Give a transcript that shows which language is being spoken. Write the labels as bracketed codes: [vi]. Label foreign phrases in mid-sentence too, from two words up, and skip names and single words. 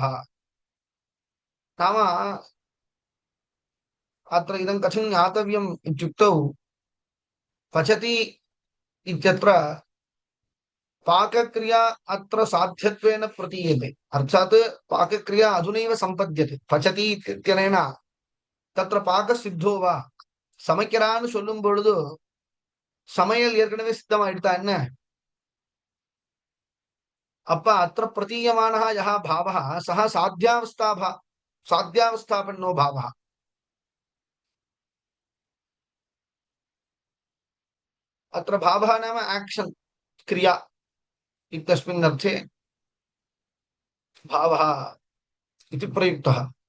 [sa] नाम अत्र इदं कथं ज्ञातव्यम् इत्युक्तौ पचति इत्यत्र पाकक्रिया अत्र साध्यत्वेन प्रतीयते अर्थात् पाकक्रिया अधुनैव सम्पद्यते पचति इत्यनेन तत्र पाकसिद्धो वा [ta] சமைக்கிறான்னு சொல்லும் பொழுது சமையல் ஏற்கனவே சித்தமாயிடுதா என்ன? [sa] அப்ப அत्र प्रतीयमानः यः भावः सः साध्यावस्थापन्नो भावः। अत्र भावः नाम एक्शन क्रिया इत्यस्मिन् अर्थे भावः इति प्रयुक्तः।